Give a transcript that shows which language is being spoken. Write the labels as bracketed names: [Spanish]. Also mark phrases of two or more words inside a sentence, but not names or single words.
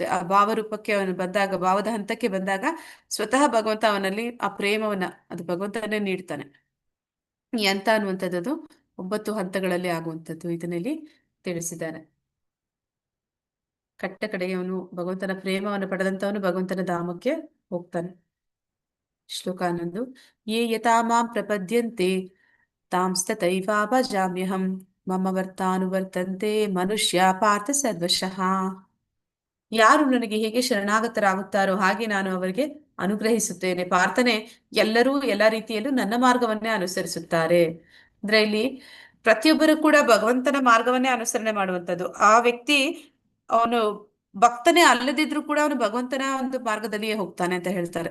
[Kannada] ಆ ಭಾವರೂಪಕ್ಕೆ ಅವನು ಬಂದಾಗ, ಭಾವದ ಹಂತಕ್ಕೆ ಬಂದಾಗ ಸ್ವತಃ ಭಗವಂತ ಅವನಲ್ಲಿ ಆ ಪ್ರೇಮವನ್ನ, ಅದು ಭಗವಂತನೇ ನೀಡ್ತಾನೆ. ಈ ಹಂತ ಅನ್ನುವಂಥದ್ದು 9 ಹಂತಗಳಲ್ಲಿ ಆಗುವಂಥದ್ದು ಇದನ್ನಲ್ಲಿ ತಿಳಿಸಿದ್ದಾನೆ. ಕಟ್ಟ ಕಡೆಗೆ ಅವನು ಭಗವಂತನ ಪ್ರೇಮವನ್ನು ಪಡೆದಂತವನು ಭಗವಂತನ ಧಾಮಕ್ಕೆ ಹೋಗ್ತಾನೆ. ಶ್ಲೋಕ 11. [Sanskrit] ಯೇ ಯಥಾ ಮಾಂ ಪ್ರಪದ್ಯಂತೆ ತಾಂಸ್ತಥೈವಾ ಭಜಾಮ್ಯಹಂ ಮಮ ವರ್ತಾನುವರ್ತಂತೆ ಮನುಷ್ಯ ಪಾರ್ಥ ಸರ್ವಶಃ. [Kannada] ಯಾರು ನನಗೆ ಹೇಗೆ ಶರಣಾಗತರಾಗುತ್ತಾರೋ ಹಾಗೆ ನಾನು ಅವರಿಗೆ ಅನುಗ್ರಹಿಸುತ್ತೇನೆ. ಪ್ರಾರ್ಥನೆ, ಎಲ್ಲರೂ ಎಲ್ಲ ರೀತಿಯಲ್ಲೂ ನನ್ನ ಮಾರ್ಗವನ್ನೇ ಅನುಸರಿಸುತ್ತಾರೆ. ಅಂದ್ರೆ ಇಲ್ಲಿ ಪ್ರತಿಯೊಬ್ಬರು ಕೂಡ ಭಗವಂತನ ಮಾರ್ಗವನ್ನೇ ಅನುಸರಣೆ ಮಾಡುವಂಥದ್ದು. ಆ ವ್ಯಕ್ತಿ ಅವನು ಭಕ್ತನೇ ಅಲ್ಲದಿದ್ರು ಕೂಡ ಅವನು ಭಗವಂತನ ಒಂದು ಮಾರ್ಗದಲ್ಲಿಯೇ ಹೋಗ್ತಾನೆ ಅಂತ ಹೇಳ್ತಾರೆ.